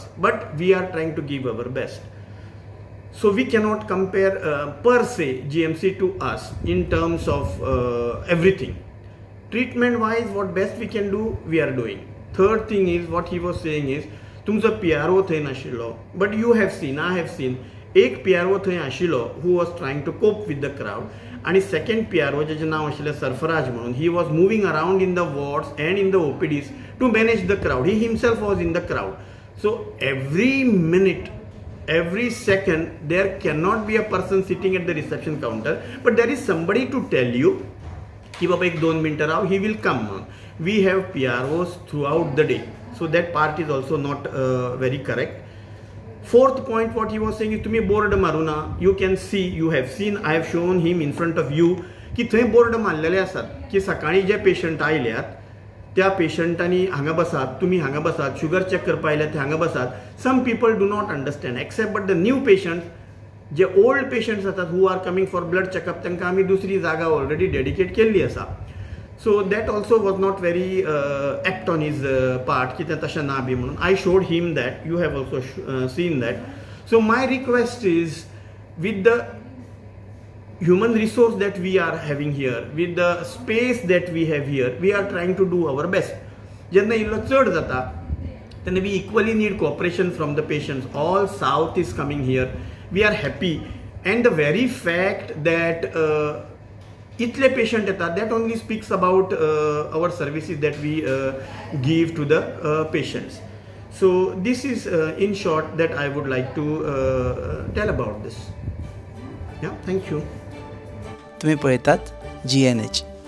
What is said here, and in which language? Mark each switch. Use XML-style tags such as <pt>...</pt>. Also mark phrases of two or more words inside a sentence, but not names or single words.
<en>But we are trying to give our best. So we cannot compare per se GMC to us in terms of everything. Treatment wise, what best we can do, we are doing. Third thing is what he was saying is</en> <kok>तुमचो PRO थंय नाशिल्लो,</kok> <en>but you have seen, I have seen</en> <kok>एक PRO थंय आशिल्लो</kok> <en>who was trying to cope with the crowd,</en> <kok>आणि second PRO जेचें नांव आशिल्लें सरफराज म्हणून,</kok> <en>he was moving around in the wards and in the OPDs to manage the crowd. He himself was in the crowd. So every minute, every second, there cannot be a person sitting at the reception counter, but there is somebody to tell you</en> <kok>कि बाबा एक 2 मिनटं राव,</kok> <en>he will come. We have PROs throughout the day, so that part is also not very correct. Fourth point, what he was saying is</en> <kok>तुम्ही बोर्ड मारू ना.</kok> <en>You can see, you have seen, I have shown him in front of you</en> <kok>की थंय बोर्ड मारलेले आसात की सकाळी जे पेशंट आयल्यात त्या पेशंटांनी हांगा बसात, तुम्ही हांगा बसात, शुगर चेक करपा आयल्यात ते हांगा बसात.</kok> <en>Some people do not understand except but the new patients, जे old patients जातात who are coming for blood checkup,</en> <kok>तांकां आमी दुसरी जागा</kok> <en>already dedicate</en> <kok>केल्ली आसा.</kok> <en>So that also was not very apt on his part</en> <kok>की तें तशें ना बी म्हणून.</kok> <en>I showed him that, you have also seen that. So my request is with the human resource that we are having here, with the space that we have here, we are trying to do our best.</en> <kok>Jenna illo chad jata</kok> <en>then we equally need cooperation from the patients. All south is coming here, we are happy, and the very fact that</en> <kok>itle patient eta,</kok> <en>that only speaks about our services that we give to the patients. So this is in short that I would like to tell about this. Yeah, thank you.</en> <kok>तुम्ही पळयतात GNH.</kok>